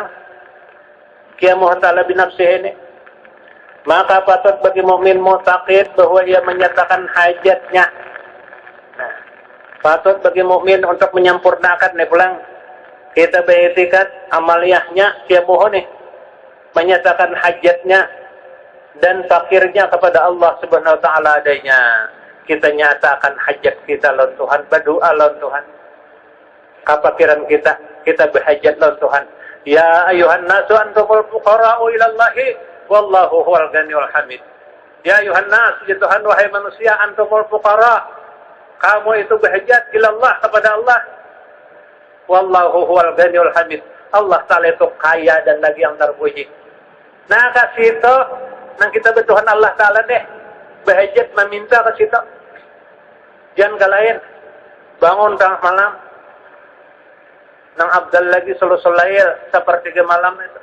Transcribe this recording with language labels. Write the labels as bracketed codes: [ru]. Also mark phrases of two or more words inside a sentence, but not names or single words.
[ar] قيامه تعالى بنفسه [id] ini. Maka patut bagi mukmin mu'taqid bahwa ia menyatakan hajatnya. [bjn] Nah, patut bagi mukmin untuk menyempurnakan nih pulang. Kita beriktikad amaliyahnya qiyamuhu nih. [id] Menyatakan hajatnya dan fakirnya kepada Allah [ar] سبحانه وتعالى [id] adanya. [bjn] Kita nyatakan hajat kita lawan Tuhan, berdoa lawan Tuhan. Kefakiran kita berhajat lawan Tuhan. [ar] يا أيها الناس أنتم الفقراء إلى الله والله هو الغني الحميد. يا أيها الناس, [id] ya Tuhan wahai manusia, [ar] أنتم الفقراء. [id] Kamu itu berhajat ilallah kepada Allah. [ar] والله هو الغني الحميد. [id] Allah Ta'ala itu kaya dan lagi yang terpuji. [bjn] Nah, kasih itu nang kita bertuhan Allah Ta'ala deh. Berhajat meminta ke situ. Jangan ke lain. Bangun tengah malam. Nang abdal lagi selail seperti ke malam itu.